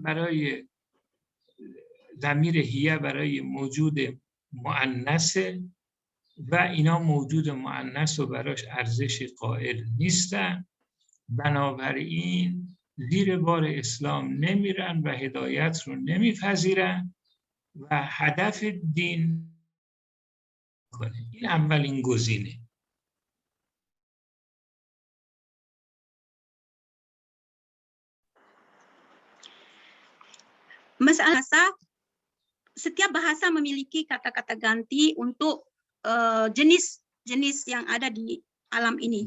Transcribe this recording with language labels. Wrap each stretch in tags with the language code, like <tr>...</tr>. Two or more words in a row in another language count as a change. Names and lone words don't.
<fa>برای ضمیر هیه برای موجود مؤنثه و اینا موجود مؤنث و براش ارزش قائل نیستن، بنابراین زیر بار اسلام نمیرن و هدایت رو نمیپذیرن و هدف دین کنه. این اولین گزینه.</fa> <id>Masalah bahasa, setiap bahasa memiliki kata-kata ganti untuk jenis-jenis yang ada di alam ini.</id>